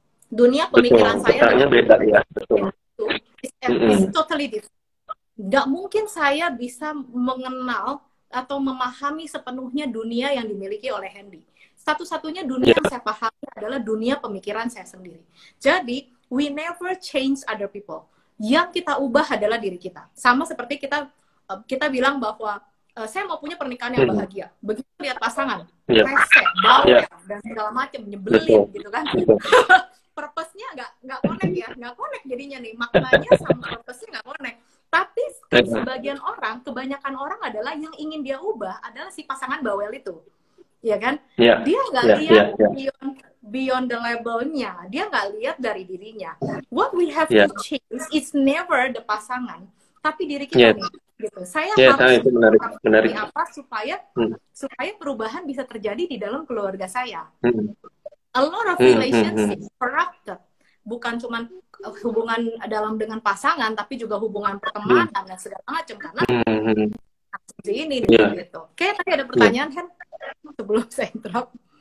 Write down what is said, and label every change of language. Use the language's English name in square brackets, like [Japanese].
[Indonesian] Dunia pemikiran saya beda ya. [English] It's totally different. [Indonesian] Nggak mungkin saya bisa mengenal atau memahami sepenuhnya dunia yang dimiliki oleh Hendy. Satu-satunya dunia yang saya pahami adalah dunia pemikiran saya sendiri. Jadi, [English] we never change other people. [Indonesian] Yang kita ubah adalah diri kita. Sama seperti kita bilang bahwa saya mau punya pernikahan yang bahagia. Begitu lihat pasangan, rese, bawel, dan segala macam, nyebelin gitu kan. Purpose-nya nggak connect ya, nggak connect jadinya nih. Maknanya sama purpose-nya nggak connect. Tapi kebanyakan orang adalah yang ingin dia ubah adalah si pasangan bawel itu, ya kan? Dia nggak lihat [English] beyond the [Indonesian] labelnya, dia nggak lihat dari dirinya. [English] What we have to change is never the pasangan, [Indonesian] tapi diri kita nih. Gitu. Saya harus menarik. Apa supaya perubahan bisa terjadi di dalam keluarga saya. [English] A lot of relationships corrupted. [Indonesian] Bukan cuma hubungan dengan pasangan, tapi juga hubungan pertemanan dan segala macam, karena seperti ini gitu. Oke, tadi ada pertanyaan Hen sebelum saya interrupt.